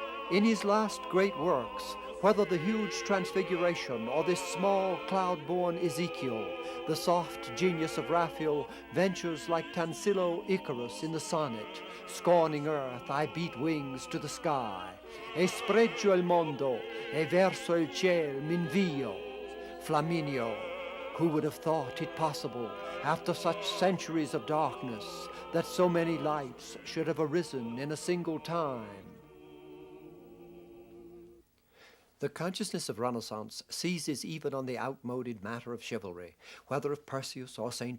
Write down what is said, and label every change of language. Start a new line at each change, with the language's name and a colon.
English: In his last great works, whether the huge Transfiguration or this small cloud-born Ezekiel, the soft genius of Raphael ventures like Tansillo Icarus in the sonnet, scorning earth, I beat wings to the sky.
Italian: E spreggio il mondo, e verso il ciel m'invio.
English: Flaminio, who would have thought it possible, after such centuries of darkness, that so many lights should have arisen in a single time? The consciousness of Renaissance seizes even on the outmoded matter of chivalry, whether of Perseus or St.